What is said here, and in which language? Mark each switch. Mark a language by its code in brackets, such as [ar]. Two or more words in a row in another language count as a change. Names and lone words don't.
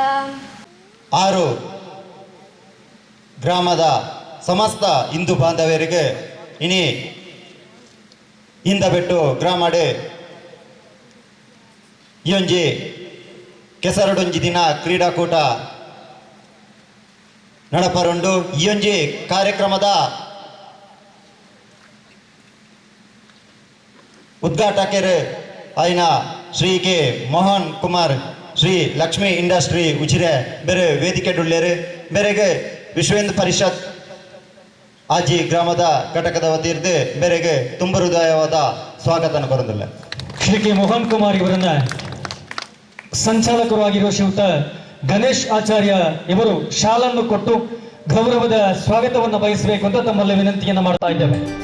[tcy] 6 ಗ್ರಾಮದ ಸಮಸ್ತ ಹಿಂದೂ ಬಾಂಧವರಿಗೆ ಇನಿ ಹಿಂದಬೆಟ್ಟು ಗ್ರಾಮಡೆ ಇಯೊಂಜಿ ಕೆಸರಡೊಂಜಿ ದಿನ ಕ್ರೀಡಾಕೂಟ ನಡಪರುಂಡು. ಇಯೊಂಜಿ ಕಾರ್ಯಕ್ರಮದ ಉದ್ಘಾಟಕರು ಆಯ್ನ ಶ್ರೀ ಕೆ ಮೋಹನ್ ಕುಮಾರ್, ಶ್ರೀ ಲಕ್ಷ್ಮೀ ಇಂಡಸ್ಟ್ರಿ ಉಜಿರೆ ಬೇರೆ ವೇದಿಕೆ ಡುಳ್ಳೇರು. ಬೇರೆಗೆ ವಿಶ್ವ ಹಿಂದೂ ಪರಿಷತ್ ಆಜಿ ಗ್ರಾಮದ ಘಟಕದ ವತಿಯಿರ್ದು ಬೇರೆಗೆ ತುಂಬ ಹೃದಯವಾದ ಸ್ವಾಗತನ ಕೊರಂದಿಲ್ಲ. [kn] ಶ್ರೀ ಕೆ ಮೋಹನ್ ಕುಮಾರ್ ಇವರನ್ನ ಸಂಚಾಲಕರಾಗಿರುವ ಶ್ರೀಯುತ ಗಣೇಶ್ ಆಚಾರ್ಯ ಇವರು ಶಾಲನ್ನು ಕೊಟ್ಟು ಗೌರವದ ಸ್ವಾಗತವನ್ನು ಬಯಸಬೇಕು ಅಂತ ತಮ್ಮಲ್ಲಿ ವಿನಂತಿಯನ್ನು ಮಾಡ್ತಾ ಇದ್ದೇವೆ.